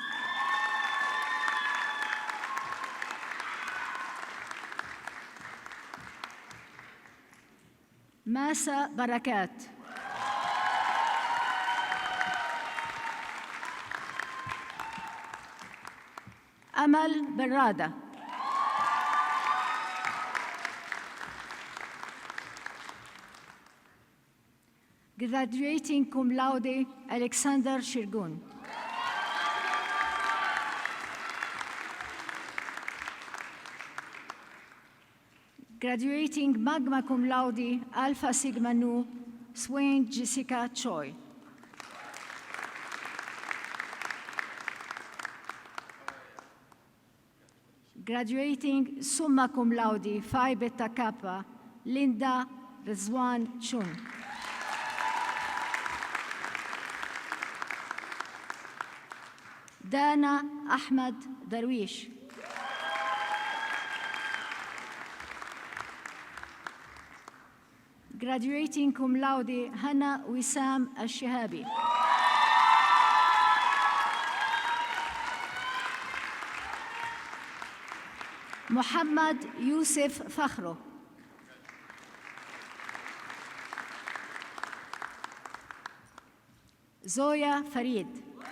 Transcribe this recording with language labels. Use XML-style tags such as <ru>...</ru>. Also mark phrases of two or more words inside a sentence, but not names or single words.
<ar>ماسة بركات. أمل برادة.</ar> <en>Graduating</en> <la>cum laude</la> <en>Alexander Shirgun. Graduating</en> <la>magna cum laude</la> <en>Alpha Sigma Nu Swain Jessica Choi. Graduating</en> <la>summa cum laude</la> <en>Phi Beta Kappa Linda Rizwan Chun.</en> <ar>دانا أحمد درويش.</ar> <en>Graduating</en> <la>cum laude</la> <en>هنا وسام الشهابي.</en> <ar>محمد يوسف فخرو. زويا فريد.</ar>